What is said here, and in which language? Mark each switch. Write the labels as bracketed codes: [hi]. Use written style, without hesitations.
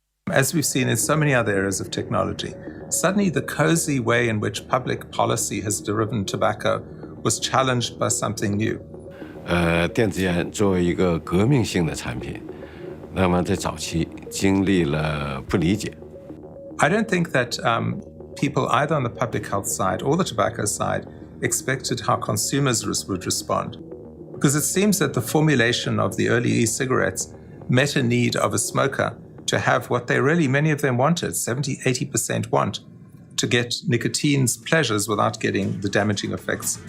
[en] As we've seen in so many other areas of technology, suddenly the cozy way in which public policy has driven tobacco was challenged by something new. [zh] 电子烟作为一个革命性的产品，那么在早期经历了不理解。 [en] I don't think that people either on the public health side or the tobacco side expected how consumers would respond. Because it seems that the formulation of the early e-cigarettes met a need of a smoker to have what they really, many of them wanted, 70-80% want, to get nicotine's pleasures without getting the damaging effects.